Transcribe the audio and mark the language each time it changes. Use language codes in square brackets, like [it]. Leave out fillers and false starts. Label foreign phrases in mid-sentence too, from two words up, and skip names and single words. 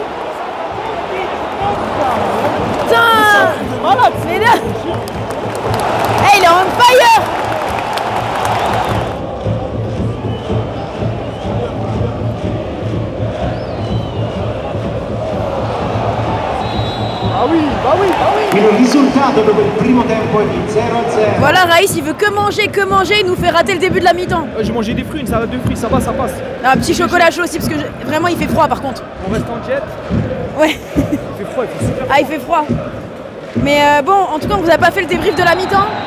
[fr] Putain! Malade! Mais là... Eh, il est [en] on fire! [fr] Ah oui, bah oui, bah oui! [it] Il risultato dopo il primo tempo è di 0-0. [fr] Voilà, Raïs, il veut que manger, il nous fait rater le début de la mi-temps. J'ai mangé des fruits, une salade de fruits, ça va, ça passe. Un petit chocolat chaud aussi, parce que vraiment il fait froid par contre. On reste en jet. Ouais. Il fait froid, il fait super froid. Ah, il fait froid. Mais bon, en tout cas, on vous a pas fait le débrief de la mi-temps.